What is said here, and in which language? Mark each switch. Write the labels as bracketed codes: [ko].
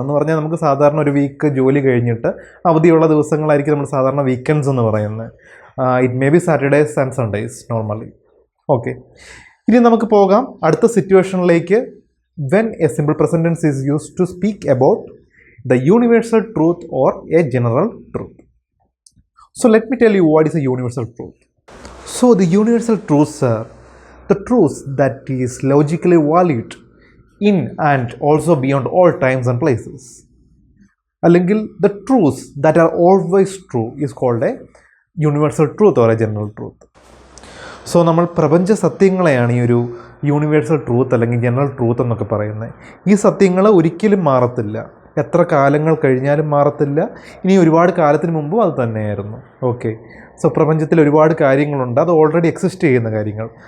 [ml] എന്ന് പറഞ്ഞാൽ നമുക്ക് സാധാരണ ഒരു വീക്ക് ജോലി കഴിഞ്ഞിട്ട് അവധിയുള്ള ദിവസങ്ങളായിരിക്കും നമ്മൾ സാധാരണ വീക്കെൻഡ്സ് എന്ന് പറയുന്നത്. [en] It may be Saturdays and Sundays normally. Okay, [ml] ഇനി നമുക്ക് പോകാം അടുത്ത സിറ്റുവേഷനിലേക്ക്. [en] When a simple present tense is used to speak about the universal truth or a general truth. So let me tell you what is a universal truth. So the universal truths are the truths that is logically valid in and also beyond all times and places. അല്ലെങ്കിൽ the truths that are always true is called a universal truth or a general truth. [ml] So നമ്മൾ പ്രപഞ്ച സത്യങ്ങളെയാണ് ഈ ഒരു universal truth അല്ലെങ്കിൽ general truth എന്നൊക്കെ പറയുന്നത്. ഈ സത്യങ്ങൾ ഒരിക്കലും മാറത്തില്ല, എത്ര കാലങ്ങൾ കഴിഞ്ഞാലും മാറത്തില്ല, ഇനി ഒരുപാട് കാലത്തിന് മുമ്പും അത് തന്നെയായിരുന്നു. ഓക്കെ, സോ പ്രപഞ്ചത്തിൽ ഒരുപാട് കാര്യങ്ങളുണ്ട്, അത് ഓൾറെഡി എക്സിസ്റ്റ് ചെയ്യുന്ന കാര്യങ്ങൾ.